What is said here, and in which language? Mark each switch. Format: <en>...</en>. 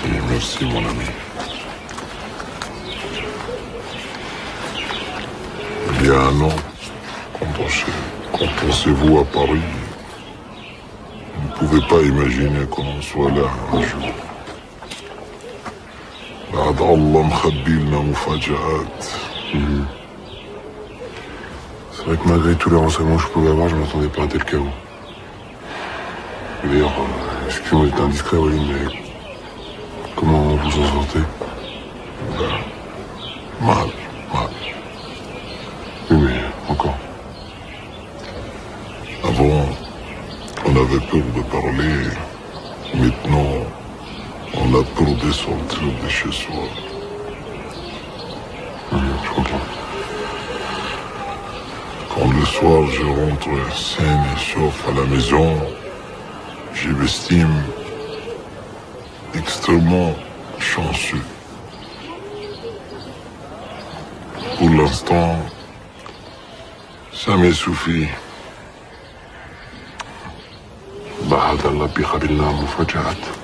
<fr>Merci mon ami. Il y a un an, quand pensez-vous à Paris, vous ne pouvez pas imaginer qu'on soit là un jour.</fr> <ar>بعد الله مخبي لنا مفاجآت.</ar> <fr>C'est vrai que malgré tous les renseignements que je pouvais avoir, je m'attendais pas à un tel chaos. D'ailleurs, excusez-moi d'être indiscret, oui, mais comment vous en sortez? Mal. Oui, mais encore. Avant, on avait peur de parler. Maintenant, on a peur de sortir de chez soi. Je comprends. Quand le soir je rentre sain et sauf à la maison, je m'estime extrêmement chanceux. Pour l'instant, ça me suffit.</fr> <ar>بعد الله بيقابلنا مفاجآت.</ar>